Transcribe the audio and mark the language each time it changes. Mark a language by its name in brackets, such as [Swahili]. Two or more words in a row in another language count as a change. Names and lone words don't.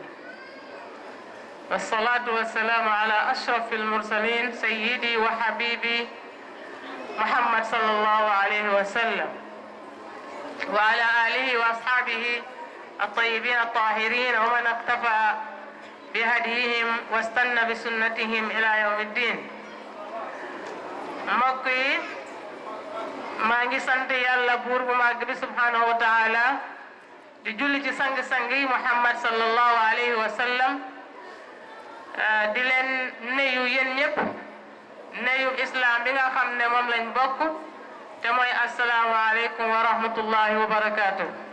[Arabic] والصلاة والسلام على أشرف المرسلين سيدي وحبيبي محمد صلى الله عليه وسلم وعلى آله وأصحابه الطيبين الطاهرين ومن اقتفى بهديهم واستنى بسنتهم إلى يوم الدين. [Wolof] mbokk yi maa ngi sant yàlla buur bu màgg bi [Arabic] سبحانه وتعالى [Wolof] di julli ci sang-sang yi Muhammad [Arabic] صلى الله عليه وسلم [Wolof] di leen nuyu yéen ñëpp nuyu islam bi nga xam ne moom lañ bokk te mooy [Arabic] السلام عليكم ورحمة الله وبركاته.